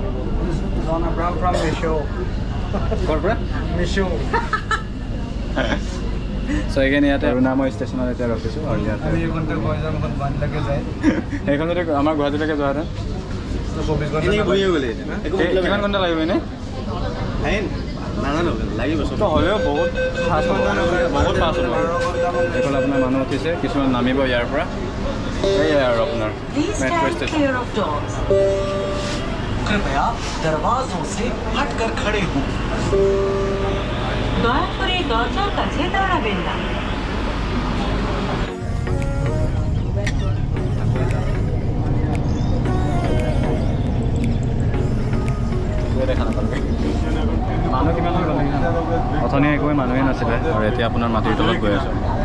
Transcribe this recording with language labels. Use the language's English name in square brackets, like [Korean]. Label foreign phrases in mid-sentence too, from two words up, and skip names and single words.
[Assamese] ক'ৰ পৰা চ' এইখিনি ইয়াতে অৰুণাময় ষ্টেচনত এতিয়া ৰখিছোঁ আৰু ইয়াতে সেইখন যদি আমাৰ গুৱাহাটীলৈকে যোৱাহেঁতেন কিমান ঘণ্টা লাগিব এনেই হ'লেও বহুত ফাষ্ট হ'ব বহুত ফাষ্ট হ'ব এইফালে আপোনাৰ মানুহ উঠিছে কিছুমান নামিব ইয়াৰ পৰা সেয়াই আৰু আপোনাৰ [English] metro station [Hindi] कृपया दरवाजों से हटकर खड़े हों [Bangla] দয়াকরে দরজার কাছে দাঁড়াবেন না [Assamese] মানুহ কিমান হৈ গ'ল অথনি একোৱে মানুহে নাছিলে আৰু এতিয়া আপোনাৰ মাটিৰ তলত গৈ আছোঁ